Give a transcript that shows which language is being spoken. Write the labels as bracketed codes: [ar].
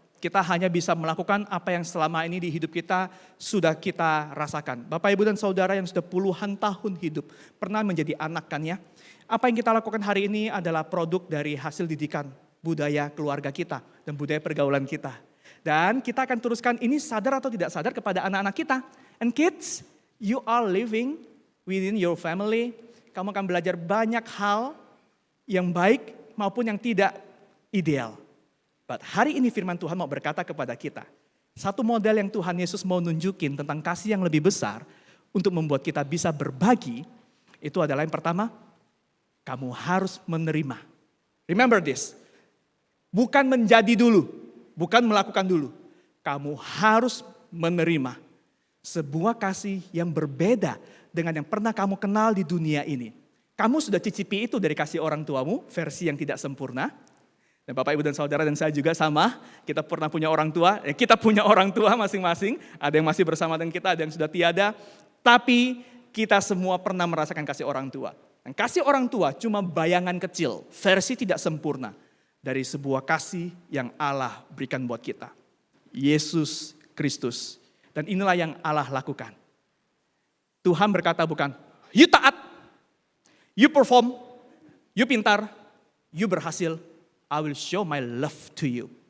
[id] Kita hanya bisa melakukan apa yang selama ini di hidup kita sudah kita rasakan. Bapak, Ibu, dan Saudara yang sudah puluhan tahun hidup, pernah menjadi anak kan ya? Apa yang kita lakukan hari ini adalah produk dari hasil didikan, budaya keluarga kita, dan budaya pergaulan kita. Dan kita akan teruskan ini sadar atau tidak sadar kepada anak-anak kita. [en] And kids, you are living within your family. [id] Kamu akan belajar banyak hal yang baik maupun yang tidak ideal. But hari ini firman Tuhan mau berkata kepada kita, satu model yang Tuhan Yesus mau nunjukin tentang kasih yang lebih besar untuk membuat kita bisa berbagi, itu adalah yang pertama, kamu harus menerima. [en] Remember this, [id] bukan menjadi dulu, bukan melakukan dulu. Kamu harus menerima sebuah kasih yang berbeda dengan yang pernah kamu kenal di dunia ini. Kamu sudah cicipi itu dari kasih orang tuamu, versi yang tidak sempurna. Dan Bapak, Ibu, dan Saudara, dan saya juga sama, kita pernah punya orang tua, kita punya orang tua masing-masing, ada yang masih bersama dengan kita, ada yang sudah tiada, tapi kita semua pernah merasakan kasih orang tua. Dan kasih orang tua cuma bayangan kecil, versi tidak sempurna dari sebuah kasih yang Allah berikan buat kita. Yesus Kristus. Dan inilah yang Allah lakukan. Tuhan berkata bukan, [en] you taat, you perform, you pintar, you berhasil, I will show my love to you.